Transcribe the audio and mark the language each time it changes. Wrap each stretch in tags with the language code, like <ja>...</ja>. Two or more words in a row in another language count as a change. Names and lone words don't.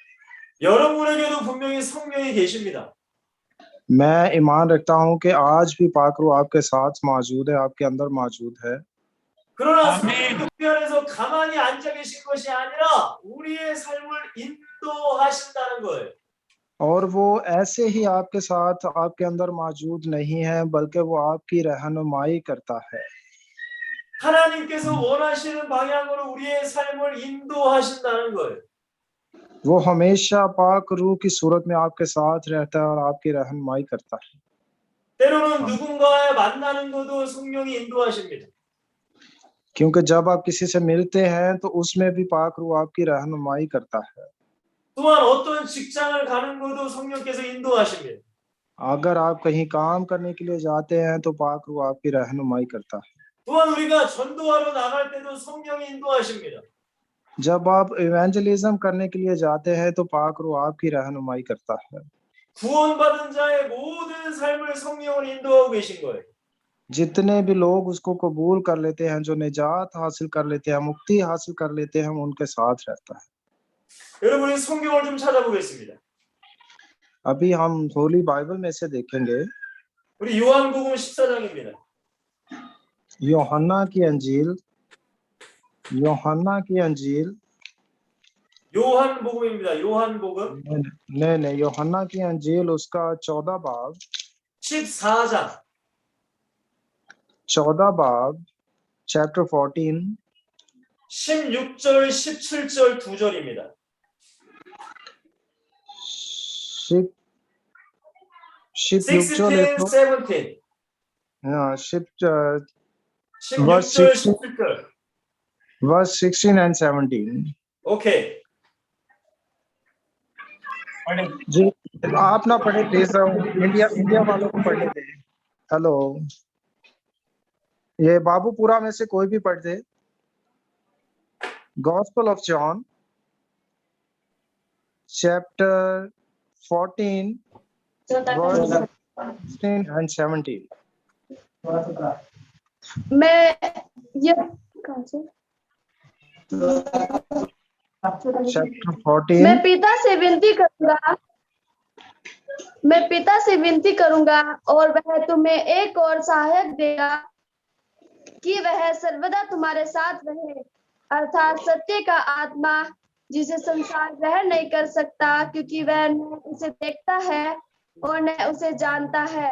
<ko>여러분에게도 분명히 성령이 계십니다.</ko> <hi>मैं ईमान रखता हूँ कि आज भी पाक रूह आपके साथ मौजूद है, आपके अंदर मौजूद है।</hi> <ko>그러나 아멘. 우리 안에서 가만히 앉아 계신 것이 아니라 우리의 삶을 인도하신다는 거예요.</ko> <hi>और वो ऐसे ही आपके साथ आपके अंदर मौजूद नहीं है बल्कि वो आपकी रहनुमाई करता है।</hi> <ko>하나님께서 원하시는 방향으로 우리의 삶을 인도하신다는 거예요.</ko> <hi>वो हमेशा पाक रूह की सूरत में आपके साथ रहता है और आपकी रहनुमाई करता है।</hi> <ko>때로는 누군가와 만나는 것도 성령이 인도하십니다.</ko> <hi>क्योंकि जब आप किसी से मिलते हैं तो उसमें भी पाक रूह आपकी रहनुमाई करता है।</hi> <ko>또한 어떤 직장을 가는 것도 성령께서 인도하십니다.</ko> <hi>अगर आप कहीं काम करने के लिए जाते हैं तो पाक रूह आपकी रहनुमाई करता है।</hi> <ko>또한 우리가 전도하러 나갈 때도 성령이 인도하십니다.</ko> <hi>जब आप इवेंजलिज्म करने के लिए जाते हैं तो पाक रूह आपकी रहनुमाई करता है।</hi> <ko>구원받은 자의 모든 삶을 성령으로 인도하고 계신 거예요.</ko> <hi>जितने भी लोग उसको कबूल कर लेते हैं, जो निजात हासिल कर लेते हैं, मुक्ति हासिल कर लेते हैं, उनके साथ रहता है।</hi> <ko>여러분이 성경을 좀 찾아보겠습니다.</ko> <hi>अभी हम</hi> <en>Holy Bible</en> <hi>में से देखेंगे</hi> <ko>우리 요한복음 14장입니다.</ko> <hi>यूहन्ना की अंजील</hi> <ko>요한복음입니다. 요한복음</ko> <hi>नहीं यूहन्ना की अंजील उसका 14 बाब चैप्टर 14</hi> <ko>16절 17절 두 절입니다.</ko> <hi>16, 17</hi> <en>verse 16 and 17</en> <ko>오케이.</ko> <hi>जी आप ना पढ़े प्लीज, इंडिया वालों को पढ़ने दे। हेलो, ये बाबूपुरा में से कोई भी पढ़ दे।</hi> <en>Gospel of John chapter 14 verse 16 and 17।</en> <hi>मैं ये कहाँ से? चैप्टर 14 मैं पिता से विनती करूंगा और वह तुम्हें एक और सहायक देगा कि वह सर्वदा तुम्हारे साथ रहे, अर्थात सत्य का आत्मा, जिसे संसार ग्रहण नहीं कर सकता क्योंकि वह न उसे देखता है और न उसे जानता है।</hi>